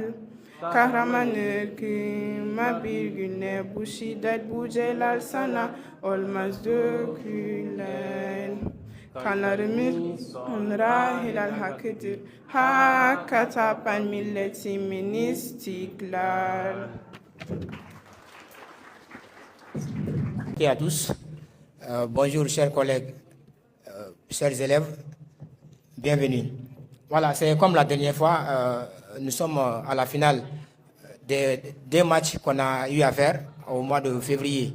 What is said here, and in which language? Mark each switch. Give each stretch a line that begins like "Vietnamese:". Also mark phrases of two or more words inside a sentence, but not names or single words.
Turkish: Kahraman ırkıma bir güne bu şiddet bu celal sana olmaz dökülen. Kanlarımız onlara helal hakkıdır, hakka tapan milletimin istiklal.
French: Et à tous. Bonjour chers collègues, chers élèves, bienvenue. Voilà, c'est comme la dernière fois, nous sommes à la finale des matchs qu'on a eu à faire au mois de février.